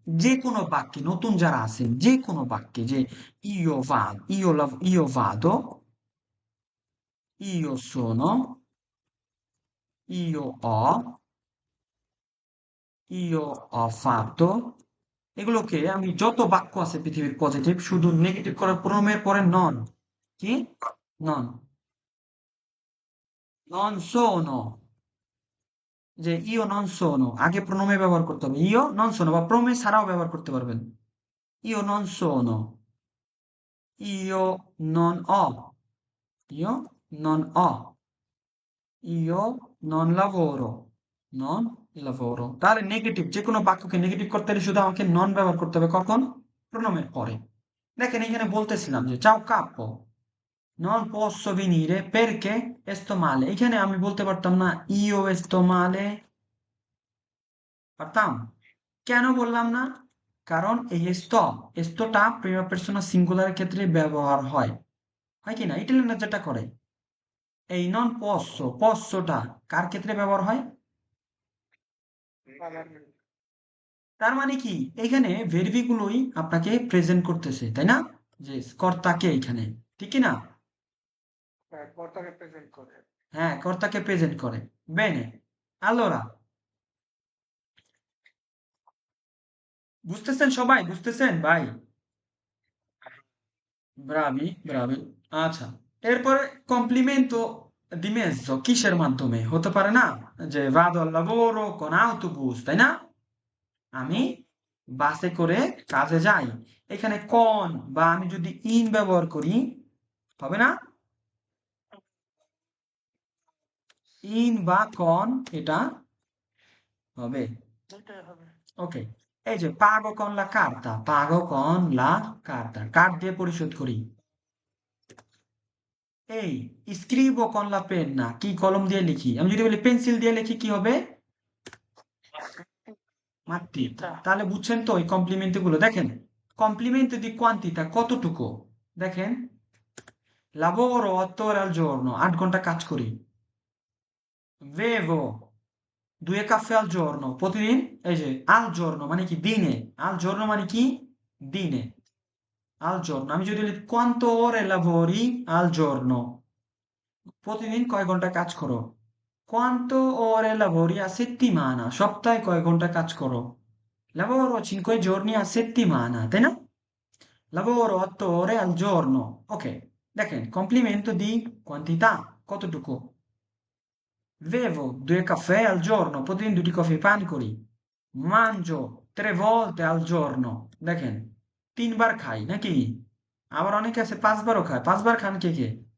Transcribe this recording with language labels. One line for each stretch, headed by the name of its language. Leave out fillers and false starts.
Bangla: যে কোনো বাক্যে, নতুন যারা আছেন, যে কোনো বাক্যে, যে
Italian: io vado, io sono, io ho, io ho fatto,
Bangla: এগুলোকে আমি, যত বাক্য আছে পৃথিবীর পজিটিভ, শুধু নেগেটিভ করার প্রোনোমের পরে নন, কি? নন।
Italian: non sono,
Bangla: যে
Italian: ইও নন সোনো,
Bangla: আগে প্রোনোমে ব্যবহার করতে হবে, ইও নন সোনো, বা প্রোনোমে ছাড়াও ব্যবহার করতে পারবেন।
Italian: ইও নন সোনো, io non ho, io non ho, io non lavoro, non lavoro।
Bangla: তাহলে নেগেটিভ, যে কোনো বাক্যকে নেগেটিভ করতে হলে শুধু আমাকে নন ব্যবহার করতে হবে, কখন? প্রোনোমের পরে। দেখেন এখানে বলতেছিলাম যে
Italian: ciao capo, non posso venire perché sto male,
Bangla: এখানে আমি বলতে পারতাম না
Italian: io sto male?
Bangla: পারতাম? কেন বললাম না? কারণ এই স্তটা প্রিমা পার্সোনা সিঙ্গুলারের ক্ষেত্রে ব্যবহার হয়, হয় কি না? ইটালিয়ানরা যেটা করে, এই নন পস্সটা কার ক্ষেত্রে ব্যবহার হয়? তার মানে কি, এখানে ভেরবি গুলোই আপনাকে প্রেজেন্ট করতেছে, তাই না? যে কর্তাকে এখানে, ঠিক কি না? কর্তাকে প্রেজেন্ট করে। হ্যাঁ, কর্তাকে প্রেজেন্ট করে। বেনে, allora, বুঝতেছেন সবাই? বুঝতেছেন ভাই? ব্রাভি, ব্রাভি। আচ্ছা, এরপরে কমপ্লিমেন্টো di mezzo কিসের মাধ্যমে হতে পারে না যে
Italian: vado al lavoro con autobus,
Bangla: তাই না? আমি বাসে করে কাজে যাই। এখানে con বা আমি যদি in ব্যবহার করি হবে না? in বা con এটা হবে। দুইটাই হবে।
Italian: ওকে, এই যে pago con la carta, pago con la carta,
Bangla: card দিয়ে পরিশোধ করি। এই
Italian: স্ক্রিবো con la penna,
Bangla: কি কলম দিয়ে লিখি। আমি যদি বলি পেন্সিল দিয়ে লিখি কি হবে? মাত্রি। এটা তাহলে বুঝছেন তো এই কমপ্লিমেন্ট গুলো দেখেন। কমপ্লিমেন্ট দি কোয়ান্টিটা কতটুকু দেখেন,
Italian: lavoro 8 ore al giorno,
Bangla: 8 ঘন্টা কাজ করি।
Italian: bevo 2 caffè al giorno, প্রতিদিন।
Bangla: এই যে
Italian: al giorno
Bangla: মানে কি দিনে, al giorno মানে কি দিনে, al giorno। আমি যদি বলি
Italian: quanto ore lavori al giorno,
Bangla: প্রতিদিন কয় ঘন্টা কাজ করো।
Italian: quanto ore lavori a settimana,
Bangla: সপ্তাহে কয় ঘন্টা কাজ করো।
Italian: lavoro 5 giorni a settimana,
Bangla: তাই না?
Italian: lavoro 8 ore al giorno, ok।
Bangla: দেখেন কমপ্লিমেন্ট দি quantità কতটুকু।
Italian: bevo 2 caffè al giorno,
Bangla: প্রতিদিন 2টি কফি পান করি।
Italian: mangio 3 volte al giorno,
Bangla: দেখেন 3 বার খাই নাকি? আবার অনেকে আছে 5 বারও খায়। 5 বার খান কে কে?